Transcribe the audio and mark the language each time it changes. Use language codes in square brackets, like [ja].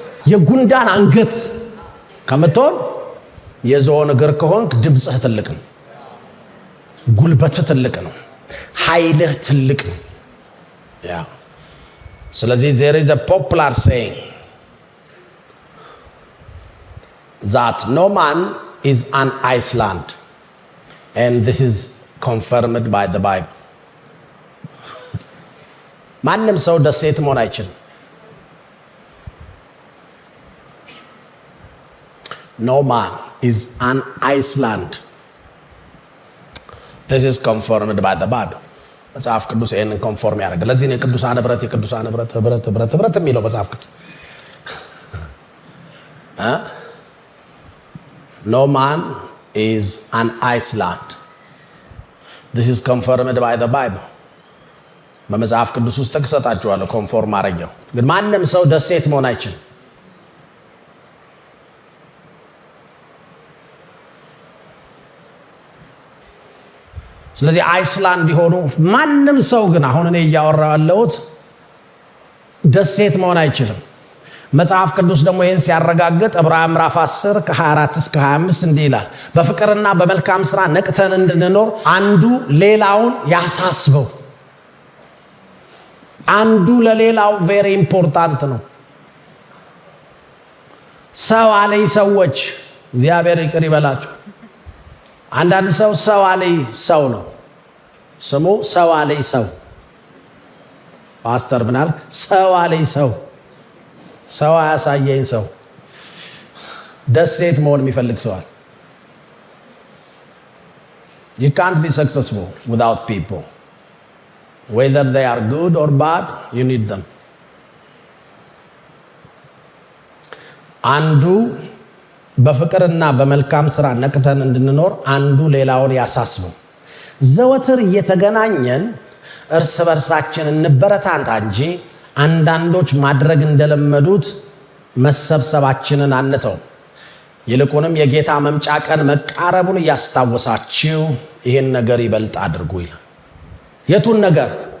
[am] የጉንዳን አንገት ከምትሆን የዝሆን እግር ከሆንክ ድምጽህ ትልቅ ነው፣ ጉልበትህ ትልቅ ነው፣ ኃይልህ ትልቅ ነው። ያ ስለዚህ [en] there is a popular saying that no man is an Iceland, and this is confirmed by the Bible. [am] ማንም ሰው ደሴት መሆን አይችልም። [en] No man is an Iceland. This is confirmed by the Bible. [am] መጽሐፍ ቅዱስ ይሄንን ኮንፎርም ያደርጋል። ለዚህ ነው የቅዱሳን ህብረት ህብረት የሚለው መጽሐፍ ቅዱስ። [en] No man is an Iceland. This is confirmed by the Bible. [am] በመጽሐፍ ቅዱስ ውስጥ ተከሰታችኋለሁ ኮንፎርም አረጋው። ግን ማንም ሰው ደሴት መሆን አይችልም። ስለዚህ አይስላንድ ቢሆኑ ማንም ሰው ግን አሁን እኔ እያወራው ያለሁት ደሴት መሆን አይችልም። መጽሐፍ ቅዱስ ደግሞ ይህን ሲያረጋግጥ ዕብራውያን ምዕራፍ 10 ከ24 እስከ 25 እንዲህ ይላል፣ በፍቅርና በመልካም ስራ ነቅተን እንድንኖር አንዱ ሌላውን ያሳስበው። አንዱ ለሌላው [en] ቬሪ ኢምፖርታንት [am] ነው። ሰው አለኝ ሰዎች እግዚአብሔር ይቅር ይበላችሁ። አንዳንድ ሰው አለኝ ሰው ነው ስሙ፣ ሰው አለኝ ሰው። ፓስተር ምናል ሰው አለኝ ሰው አያሳየኝ ሰው። ደሴት መሆን የሚፈልግ ሰዋል። [en] You can't be successful without people. Whether they are good or bad, you need them. [am] አንዱ በፍቅርና በመልካም ስራ ነቅተን እንድንኖር አንዱ ሌላውን ያሳስበው። ዘወትር እየተገናኘን እርስ በርሳችን እንበረታታ እንጂ አንዳንዶች ማድረግ እንደለመዱት መሰብሰባችንን አንተው። ይልቁንም የጌታ መምጫ ቀን መቃረቡን እያስታወሳችሁ ይህን ነገር ይበልጥ አድርጉ ይላል። የቱን ነገር?